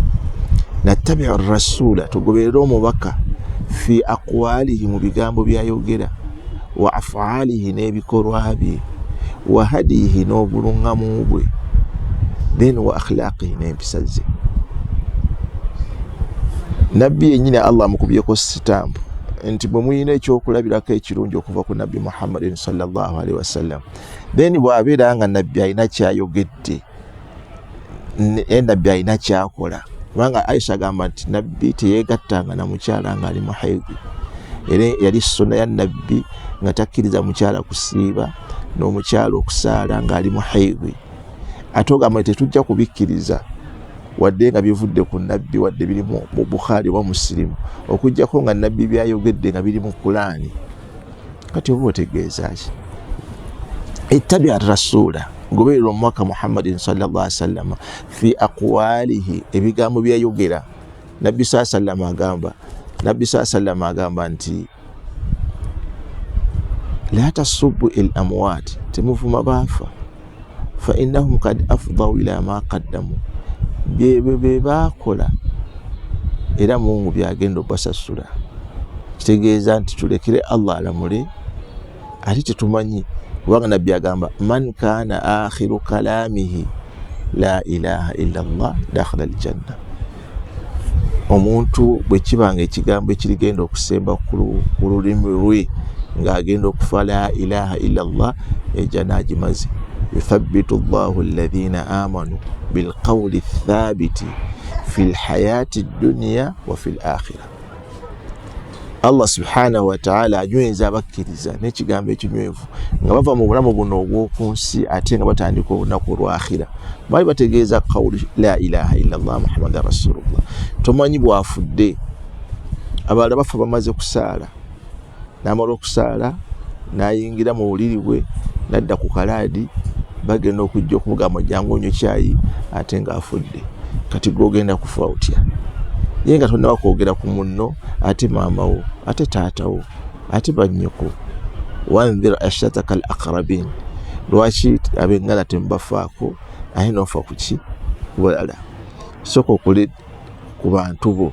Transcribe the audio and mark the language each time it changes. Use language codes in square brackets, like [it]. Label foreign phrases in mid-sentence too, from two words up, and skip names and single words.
[ar] نتّبع الرسول [lg] tugoberera omubaka [ar] في أقواله [lg] mu bigambo byayogera [ar] وأفعاله [lg] n'ebikolwa bye [ar] وهديه [lg] n'obulungamu bwe then [ar] وأخلاقه [lg] n'empisa ze. Nabbi yennyini Allah amukubyeko sitampu nti bwe muyina ekyokulabirako ekirungi okuva ku nabbi Muhammadin [ar] صلى الله عليه وسلم [lg] then bw'abeera nga nabbi alina kyayogedde nabbi alina kyakola kubanga Aisha agamba nti nabbi teyeegattanga na mukyala ng'ali mu haidhi era yali sunna ya nabbi nga takkiriza mukyala kusiiba n'omukyala okusaala ng'ali mu haidhi ate ogamba tetujja kubikkiriza wadde nga bivudde ku nabbi wadde biri mu Bukhari wa Muslim okujjako nga nabbi byayogedde nga biri mu Qur'ani kati oba otegeeza ki [ar] اتّباع الرسول [lg] goberera omwaka Muhammadin [ar] صلى الله عليه وسلم في أقواله [lg] ebigambo byayogera nabbi [ar] صلى الله عليه وسلم [lg] agamba nti [ar] لا تسبوا الأموات [lg] temuvuma baafa [ar] فإنهم قد أفضوا إلى ما قدموا [lg] bye baakola era Mungu byagenda obasasula kitegeeza nti tulekere Allah alamule ate tetumanyi kubanga nabbi agamba [ar] من كان آخر كلامه لا إله إلا الله دخل الجنة [lg] omuntu bwe kibanga ekigambo ekirigenda okusemba ku lulimi lwe ng'agenda okufa [ar] لا إله إلا الله [lg] ejja n'agimaze [ar] يثبت الله الذين آمنوا بالقول الثابت في الحياة الدنيا وفي الآخرة الله سبحانه وتعالى [lg] anyweza abakkiriza n'ekigambo ekinywevu nga bava mu bulamu buno obw'oku nsi ate nga batandika olunaku olw'akhira bali bategeeza [ar] قول لا إله إلا الله محمد رسول الله [lg] tomanyi bwafudde abalala bafa bamaze kusaala n'amala okusaala n'ayingira mu buliri bwe n'adda ku kalaadi bagenda okujja okumugamba jangu onywe kyayi ate ng'afudde kati gw'ogenda kufa otya ye nga tonna bakwogera ku munno ate maamawo ate taatawo ate bannyoko [ar] وأنذر عشيرتك الأقربين [lg] lwaki abengala tembafaako aye nofa kuki kubalala soko okole ku bantu bo